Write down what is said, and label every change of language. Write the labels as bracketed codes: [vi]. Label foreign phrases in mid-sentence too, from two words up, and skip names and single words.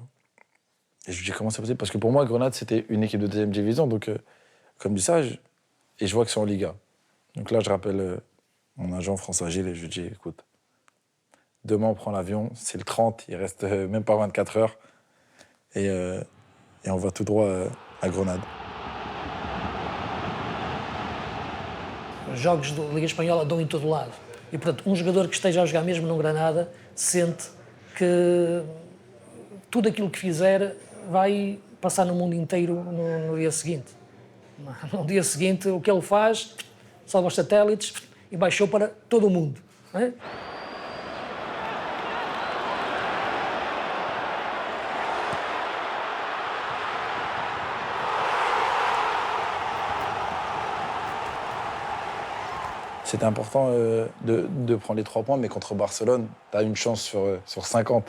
[fr] Et je lui dis comment c'est possible? Parce que pour moi, Grenade, c'était une équipe de deuxième division. Donc, comme dit ça, et je vois que c'est en Liga. Donc là, je rappelle mon agent France Agile et je lui dis écoute, demain, on prend l'avion, c'est le 30, il reste même pas 24 heures. Et on va tout droit à Grenade. [pt] Os jogos da Liga Espanhola dão em todo lado. E, portanto, jogador que esteja a jogar mesmo no Granada sente que tudo aquilo que fizer vai passar no mundo inteiro no dia seguinte. No dia seguinte, o que ele faz, salva os satélites e baixou para todo o mundo. Não é? [fr] C'était important de prendre les 3 points, mais contre Barcelone, tu as une chance sur 50.